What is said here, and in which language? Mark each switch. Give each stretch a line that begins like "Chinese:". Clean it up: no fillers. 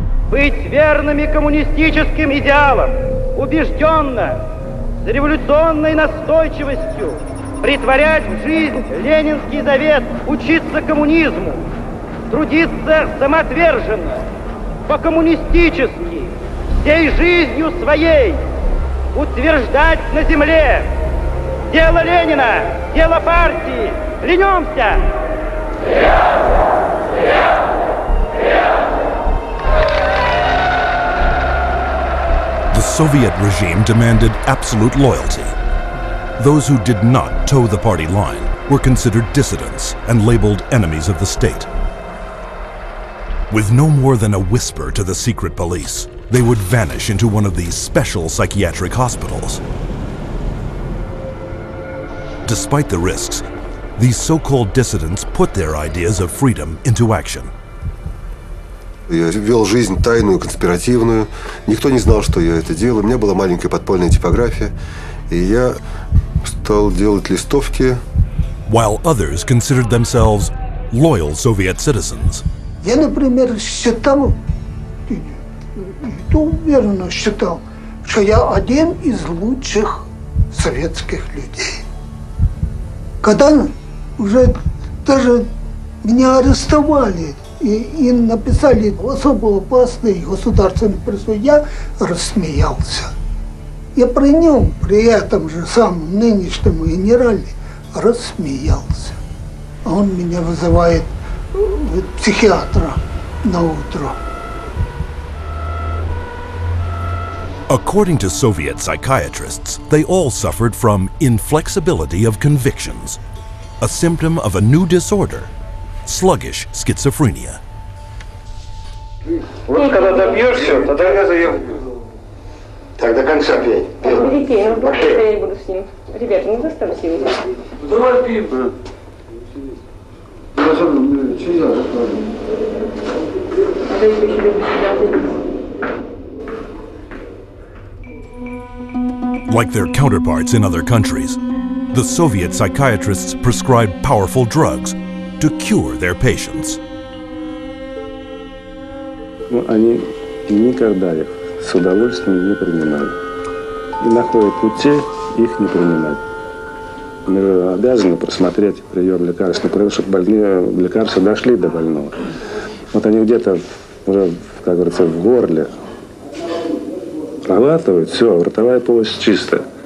Russian: Быть верными коммунистическим идеалам, убежденно, с революционной настойчивостью, претворять в жизнь ленинский завет, учиться коммунизму, трудиться самоотверженно, по-коммунистически, всей жизнью своей, утверждать на земле дело Ленина, дело партии. Клянемся!
English: The Soviet regime demanded absolute loyalty. Those who did not toe the party line were considered dissidents and labeled enemies of the state. With no more than a whisper to the secret police, they would vanish into one of these special psychiatric hospitals. Despite the risks, these so-called dissidents put their ideas of freedom into action.
Russian: Я вел жизнь тайную, конспиративную. Никто не знал, что я это делаю. У меня была маленькая подпольная типография. И я стал делать листовки.
English: While others considered themselves loyal Soviet citizens.
Russian: Я, например, считал, и то уверенно считал, что я один из лучших советских людей. Когда уже даже меня арестовали и написали особо опасный государственный преступ, я рассмеялся. Я при нем, при этом же самом нынешнем генерале, рассмеялся. А он меня вызывает психиатра на утро.
English: According to Soviet psychiatrists, they all suffered from inflexibility of convictions, a symptom of a new disorder, sluggish schizophrenia.
Russian: Вот когда добьешься, тогда я заем. Так, до конца пей. Я буду с ним. Ребята, не заставьте его. Давай пей.
English: Like their counterparts in other countries, the Soviet psychiatrists prescribed powerful drugs to cure their patients.
Russian: Они никогда их с удовольствием не принимали. И находят пути их не принимать. Мы обязаны просмотреть прием лекарств, чтобы больные лекарства дошли до больного. Вот они где-то уже, как говорится, в горле проглатывают, все, ротовая полость чистая.